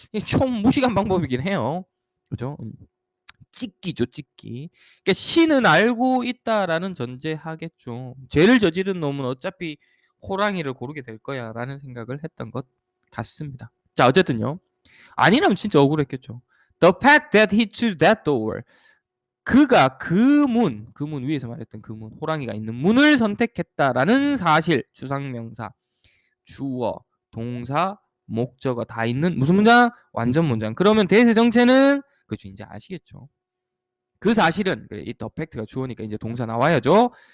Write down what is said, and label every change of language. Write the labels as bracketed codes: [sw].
[ko] 좀 무식한 방법이긴 해요. 그죠? 찢기죠, 찢기. 그러니까 신은 알고 있다라는 전제하겠죠. 죄를 저지른 놈은 어차피 호랑이를 고르게 될 거야라는 생각을 했던 것 같습니다. 자, 어쨌든요. 아니라면 진짜 억울했겠죠. [en] The fact that he chose that door. [ko] 그가 그 문 위에서 말했던 그 문, 호랑이가 있는 문을 선택했다라는 사실, 주상명사, 주어, 동사, 목적어 다 있는 무슨 문장? 완전 문장. 그러면 대세 정체는 그죠, 이제 아시겠죠. 그 사실은 이 the fact가 주어니까 이제 동사 나와야죠.